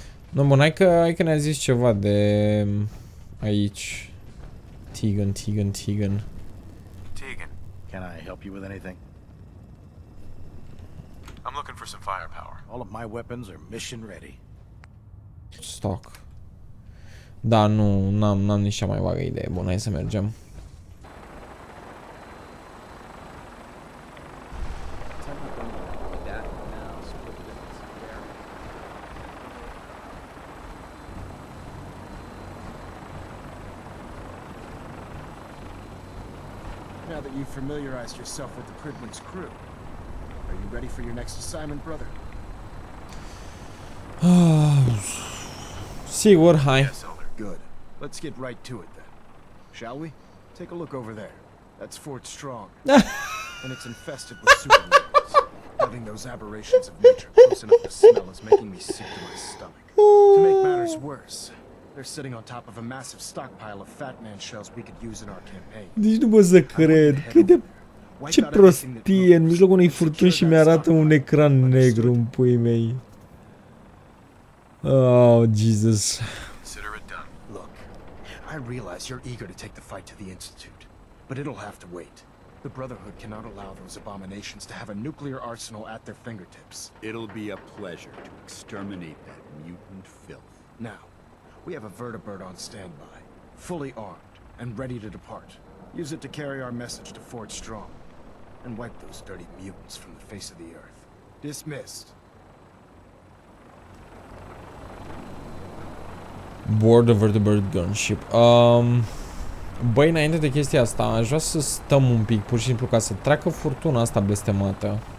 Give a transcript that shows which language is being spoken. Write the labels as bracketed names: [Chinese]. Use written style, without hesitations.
[Romanian] No, bun, hai că ne-a zis ceva de aici. [English] Tegan. Tegan, can I help you with anything? I'm looking for some firepower. All of my weapons are mission ready. Stock. [Romanian] Da, nu, n-am nici cea mai vagă idee. Bun, hai să mergem. [English] Now that you've familiarized yourself with the Pridman's crew, are you ready for your next assignment, brother? [Romanian] Sigur, hai. [English] Good. Let's get right to it then. Shall we? Take a look over there. That's Fort Strong. And it's infested with supermutants. Having those aberrations of nature close enough to smell is making me sick to my stomach. To make matters worse, they're sitting on top of a massive stockpile of Fat Man shells we could use in our campaign. [Romanian] Nici nu pot să cred. Cât de... Ce prostie, în mijlocul unui furtuni și mi-arată un ecran negru în puii mei. [English] Oh, Jesus. Consider it done. Look, I realize you're eager to take the fight to the Institute, but it'll have to wait. The Brotherhood cannot allow those abominations to have a nuclear arsenal at their fingertips. It'll be a pleasure to exterminate that mutant filth. Now, we have a vertibird on standby, fully armed and ready to depart. Use it to carry our message to Fort Strong and wipe those dirty mutants from the face of the earth. Dismissed. Board the vertibird gunship. [Romanian] Băi, înainte de chestia asta, aș vrea să stăm un pic, pur și simplu, ca să treacă furtuna asta blestemată.